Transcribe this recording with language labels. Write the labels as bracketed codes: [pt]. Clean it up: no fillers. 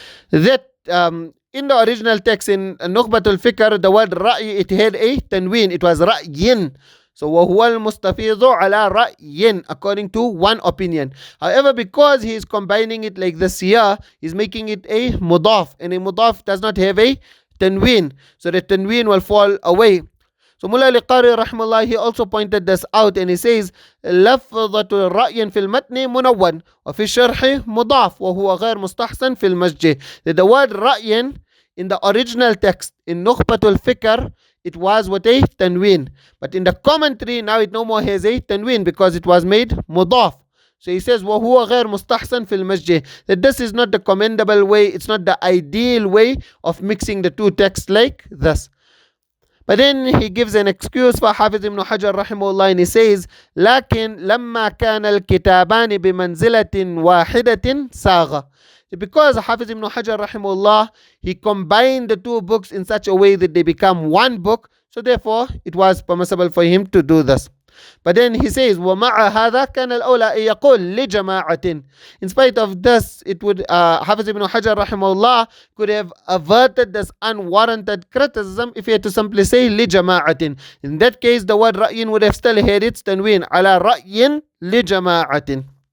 [en] That in the original text in Nukhbatul Fikr, the word Ra'i, it had a tanween, it was Ra'yin. So [ar] وَهُوَ الْمُسْتَفِيضُ عَلَى رَأْيٍ, [en] according to one opinion. However, because he is combining it like this here, he's making it a mudaf, and a mudaf does not have a tanween, so the tanween will fall away. So Mullah al-Qari rahimahullah, he also pointed this out, and he says, [ar] لفظة الرأي في المتن منون وفي الشرح مضاف وهو غير مستحسن في المسجد. [en] That the word رأي in the original text in Nukhbatul Fikr, it was with a tanween, but in the commentary now it no more has a tanween because it was made mudaf. So he says [ar] وهو غير مستحسن في المسجد, [en] that this is not the commendable way, it's not the ideal way of mixing the two texts like this. But then he gives an excuse for Hafiz ibn Hajar rahimahullah, and he says, [ar] لكن لما كان الكتابان بمنزلة واحدة ساغ. [en] Because Hafiz ibn Hajar rahimahullah, he combined the two books in such a way that they become one book, so therefore it was permissible for him to do this. But then he says, [ar] وَمَعَ هَذَا كَانَ الْأَوْلَى أَن يَقُولَ لِجَمَاعَةٍ. [en] In spite of this, it would Hafiz ibn Hajar rahimahullah could have averted this unwarranted criticism if he had to simply say لِجَمَاعَةٍ. In that case, the word رَأْيٍ would have still had its tanween, [ar] عَلَى رَأْيٍ لِجَمَاعَةٍ.